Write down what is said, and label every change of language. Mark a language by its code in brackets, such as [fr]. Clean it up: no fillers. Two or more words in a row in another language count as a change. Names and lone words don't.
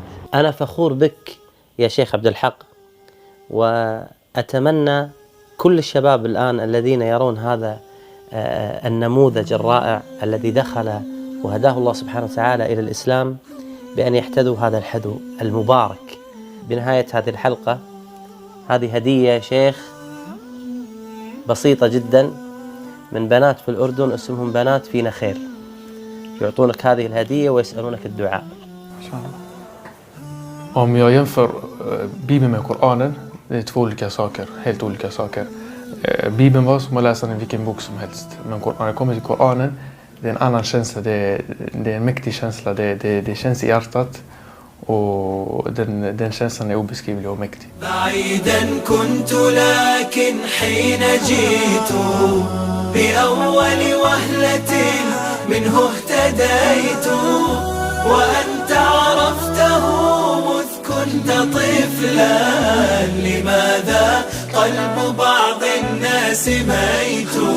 [ar] أنا فخور بك يا شيخ عبد الحق، وأتمنى كل الشباب الآن الذين يرون هذا النموذج الرائع الذي دخل وهداه الله سبحانه وتعالى إلى الإسلام بأن يحتذوا هذا الحذو المبارك. بنهاية هذه الحلقة هذه هدية يا شيخ بسيطة جدا من بنات في الأردن اسمهم بنات فينا خير، يعطونك هذه الهدية ويسألونك الدعاء. [sv] Om jag jämför Bibeln med Koranen, det är 2 olika saker, helt olika saker. Bibeln var som att läsa en vilken bok som helst, men när det kommer till Koranen, det är en annan känsla, det är en mäktig känsla, det känns i hjärtat, och den känslan är obeskrivlig och mäktig. [ar] بعيدا كنت لكن حين جئت بأول وهلة منه اهتديت وأنت عرفته مذ كنت طفلا لماذا قلب بعض الناس ميت